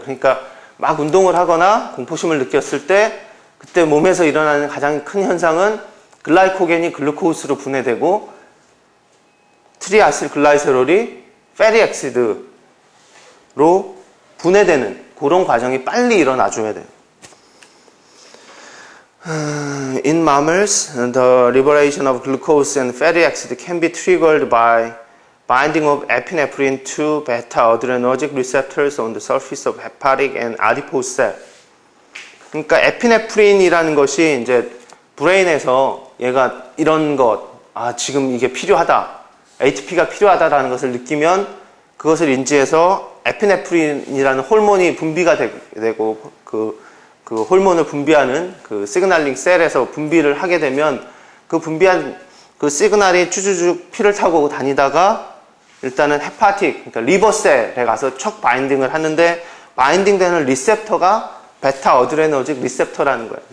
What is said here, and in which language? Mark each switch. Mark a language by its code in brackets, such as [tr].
[ko] 그러니까 막 운동을 하거나 공포심을 느꼈을 때 그때 몸에서 일어나는 가장 큰 현상은 글라이코겐이 글루코스로 분해되고 트리아실글라이세롤이 fatty acid로 분해되는 그런 과정이 빨리 일어나줘야 돼요. [en] In mammals, the liberation of glucose and fatty acid can be triggered by binding of epinephrine to beta-adrenergic receptors on the surface of hepatic and adipose cell. [ko] 그러니까 에피네프린이라는 것이 이제 브레인에서 얘가 이런 지금 이게 필요하다, ATP가 필요하다라는 것을 느끼면 그것을 인지해서 에피네프린이라는 호르몬이 분비가 되고 그 호르몬을 분비하는 그 시그널링 셀에서 분비를 하게 되면 그 분비한 그 시그널이 쭈쭈쭈 피를 타고 다니다가 일단은 헤파틱, 그러니까 리버셀에 가서 척 바인딩을 하는데 바인딩되는 리셉터가 베타 어드레너직 리셉터라는 거예요.